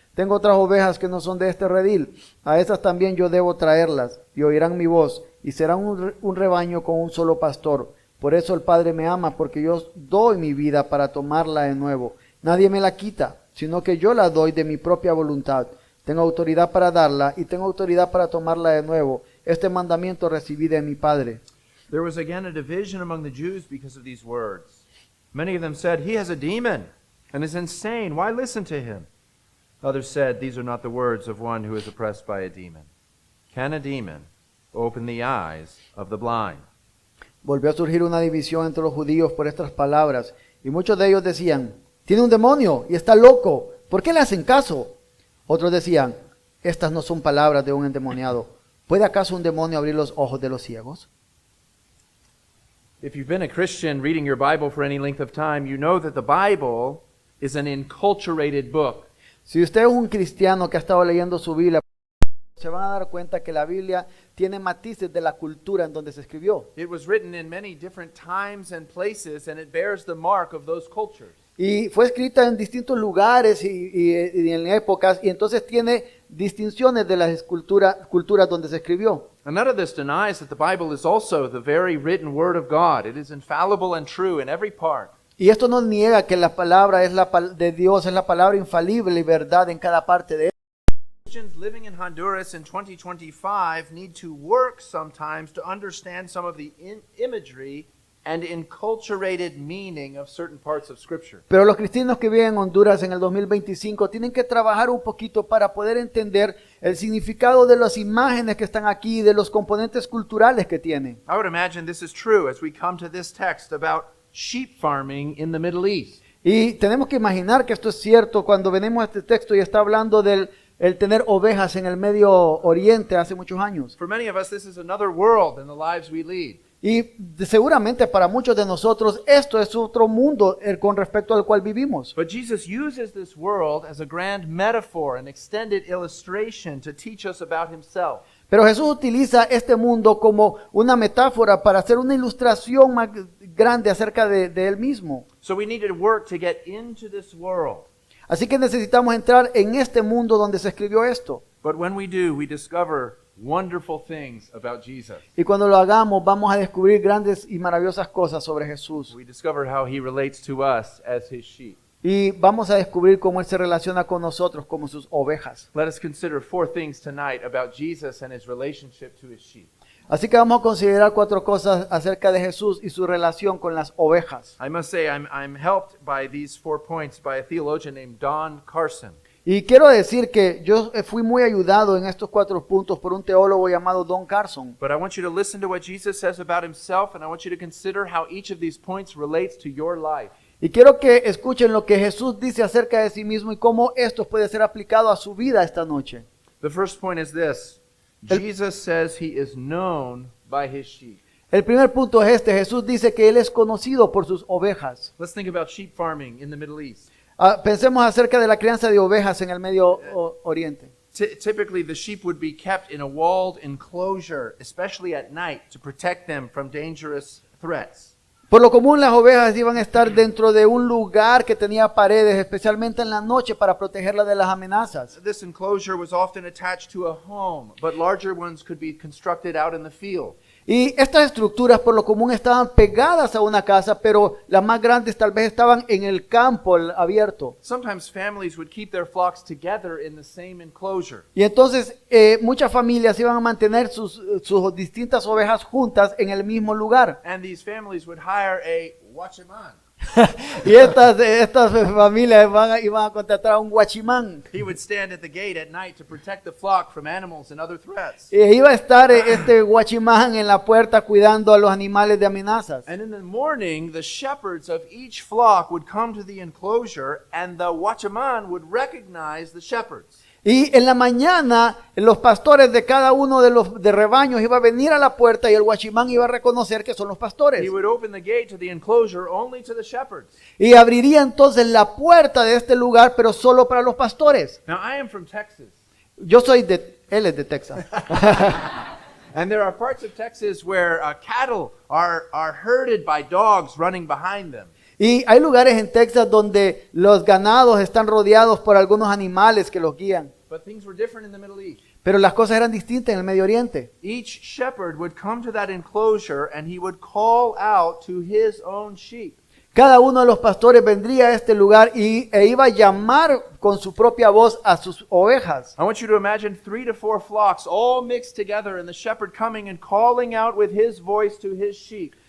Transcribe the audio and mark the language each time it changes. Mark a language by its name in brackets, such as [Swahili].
[Spanish] Tengo otras ovejas que no son de este redil. A esas también yo debo traerlas, y oirán mi voz, y serán un rebaño con un solo pastor. Por eso el Padre me ama, porque yo doy mi vida para tomarla de nuevo. Nadie me la quita, sino que yo la doy de mi propia voluntad. Tengo autoridad para darla, y tengo autoridad para tomarla de nuevo. Este mandamiento recibí de mi Padre. [English] There was again a division among the Jews because of these words. Many of them said, "He has a demon and is insane. Why listen to him?" Others said, "These are not the words of one who is oppressed by a demon. Can a demon open the eyes of the blind?" [Spanish] Volvió a surgir una división entre los judíos por estas palabras, y muchos de ellos decían, tiene un demonio y está loco, ¿por qué le hacen caso? Otros decían, estas no son palabras de un endemoniado, ¿puede acaso un demonio abrir los ojos de los ciegos? [English] If you've been a Christian reading your Bible for any length of time, you know that the Bible is an enculturated book. [Spanish] Si usted es un cristiano que ha estado leyendo su Biblia, se van a dar cuenta que la Biblia tiene matices de la cultura en donde se escribió. [English] It was written in many different times and places, and it bears the mark of those cultures. [Spanish] Y fue escrita en distintos lugares y en épocas, y entonces tiene distinciones de las culturas donde se escribió. [English] And none of this denies that the Bible is also the very written Word of God. It is infallible and true in every part. [Spanish] Y esto no niega que la palabra de Dios, es la palabra infalible y verdad en cada parte de él. [English] Christians living in Honduras in 2025 need to work sometimes to understand some of the imagery and enculturated meaning of certain parts of Scripture. [Spanish] Pero los cristianos que viven en Honduras en el 2025 tienen que trabajar un poquito para poder entender el significado de las imágenes que están aquí, de los componentes culturales que tienen. [English] I would imagine this is true as we come to this text about sheep farming in the Middle East. [Spanish] Y tenemos que imaginar que esto es cierto cuando venimos a este texto y está hablando del el tener ovejas en el Medio Oriente hace muchos años. [English] For many of us, this is another world than the lives we lead. [Spanish] Y seguramente para muchos de nosotros esto es otro mundo con respecto al cual vivimos. [English] But Jesus uses this world as a grand metaphor, an extended illustration to teach us about himself. [Spanish] Pero Jesús utiliza este mundo como una metáfora para hacer una ilustración más grande acerca de él mismo. [English] So we need to work to get into this world. [Spanish] Así que necesitamos entrar en este mundo donde se escribió esto. [English] But when we do, we discover wonderful things about Jesus. [Spanish] Y cuando lo hagamos vamos a descubrir grandes y maravillosas cosas sobre Jesús. [English] We discover how he relates to us as his sheep. [Spanish] Y vamos a descubrir cómo Él se relaciona con nosotros como sus ovejas. [English] Let us consider 4 things tonight about Jesus and his relationship to his sheep. [Spanish] Así que vamos a considerar 4 cosas acerca de Jesús y su relación con las ovejas. [English] I must say I'm helped by these 4 points by a theologian named Don Carson. [Spanish] Y quiero decir que yo fui muy ayudado en estos 4 puntos por un teólogo llamado Don Carson. [English] But I want you to listen to what Jesus says about himself, and I want you to consider how each of these points relates to your life. [Spanish] Y quiero que escuchen lo que Jesús dice acerca de sí mismo y cómo esto puede ser aplicado a su vida esta noche. [English] The first point is this. Jesus says he is known by his sheep. [Spanish] El primer punto es este. Jesús dice que Él es conocido por sus ovejas. [English] Let's think about sheep farming in the Middle East. [Spanish] Pensemos acerca de la crianza de ovejas en el Medio Oriente. [English] Typically, the sheep would be kept in a walled enclosure, especially at night, to protect them from dangerous threats. [Spanish] Por lo común las ovejas iban a estar dentro de un lugar que tenía paredes, especialmente en la noche para protegerlas de las amenazas. [English] This enclosure was often attached to a home, but larger ones could be constructed out in the field. [Spanish] Y estas estructuras por lo común estaban pegadas a una casa, pero las más grandes tal vez estaban en el campo abierto. [English] Sometimes families would keep their flocks together in the same enclosure. [Spanish] Y entonces muchas familias iban a mantener sus distintas ovejas juntas en el mismo lugar. [English] And these families would hire a watchman. [Spanish] Y estas familias iban a contratar a un guachimán. [English] He would stand at the gate at night to protect the flock from animals and other threats. [Spanish] Y iba a estar este guachimán en la puerta cuidando a los animales de amenazas. [English] And in the morning, the shepherds of each flock would come to the enclosure, and the watchman would recognize the shepherds. [Spanish] Y en la mañana los pastores de cada uno de los rebaños iba a venir a la puerta y el guachimán iba a reconocer que son los pastores. [English] He would open the gate to the enclosure only to the shepherds. [Spanish] Y abriría entonces la puerta de este lugar, pero solo para los pastores. [English] Now, I am from Texas. [Spanish] Él es de Texas. [English] And there are parts of Texas where cattle are herded by dogs running behind them. [Spanish] Y hay lugares en Texas donde los ganados están rodeados por algunos animales que los guían. [English] But things were different in the Middle East. [Spanish] Pero las cosas eran distintas en el Medio Oriente. [English] Each shepherd would come to that enclosure and he would call out to his own sheep. [Spanish] Cada uno de los pastores vendría a este lugar e iba a llamar con su propia voz a sus ovejas. [English] I want you to imagine 3 to 4 flocks all mixed together and the shepherd coming and calling out with his voice to his sheep.